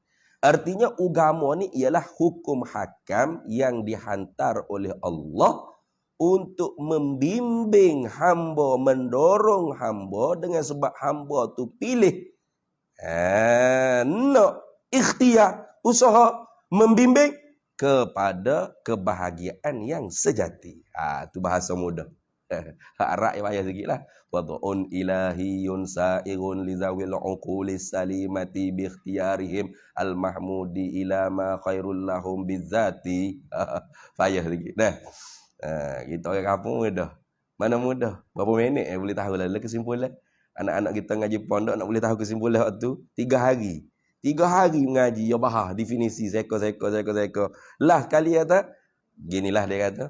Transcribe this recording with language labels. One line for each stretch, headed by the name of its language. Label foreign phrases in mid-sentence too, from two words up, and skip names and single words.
Malay: Artinya agama ni ialah hukum hakam yang dihantar oleh Allah untuk membimbing hamba, mendorong hamba dengan sebab hamba tu pilih. Nak ikhtiar, usaha membimbing kepada kebahagiaan yang sejati. Tu bahasa mudah. Harap yang payah sikitlah.
Arabic: وضع إلهي سائر ل ذوي العقول السليمة ب اختيارهم المحمود إلى ما خير لهم بالذات.
Malay: Payah sikit dah. Kita orang kampung mudah. Mana mudah? Berapa minit boleh tahu lah kesimpulan. Anak-anak kita ngaji pondok nak boleh tahu kesimpulan waktu 3 hari. 3 hari mengaji ya bahas definisi seko. Lah sekali kata, ginilah dia kata.